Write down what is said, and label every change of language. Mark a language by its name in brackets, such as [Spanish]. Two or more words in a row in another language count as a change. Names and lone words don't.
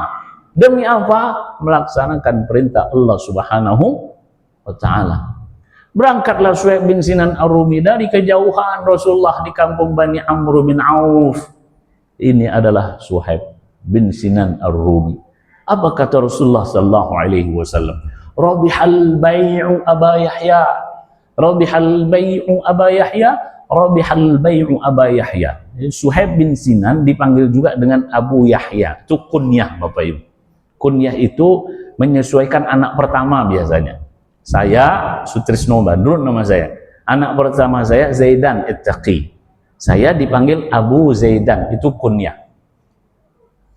[Indonesian] Demi apa? Melaksanakan perintah Allah [Arabic] سبحانه وتعالى. [Indonesian] Berangkatlah Suhaib bin Sinan Ar-Rumi dari kejauhan Rasulullah di kampung Bani Amr bin Auf. Ini adalah Suhaib bin Sinan Ar-Rumi. Apa kata Rasulullah [Arabic] صلى الله عليه وسلم? ربح البيع أبا يحيى. ربح البيع أبا يحيى. ربح البيع أبا يحيى. [Indonesian] Suhaib bin Sinan dipanggil juga dengan Abu Yahya. Itu kunyah Bapak Ibu. Kunyah itu menyesuaikan anak pertama biasanya. Saya Sutrisno Badrun nama saya. Anak pertama saya Zaidan Ittaqi. Saya dipanggil Abu Zaidan, itu kunyah.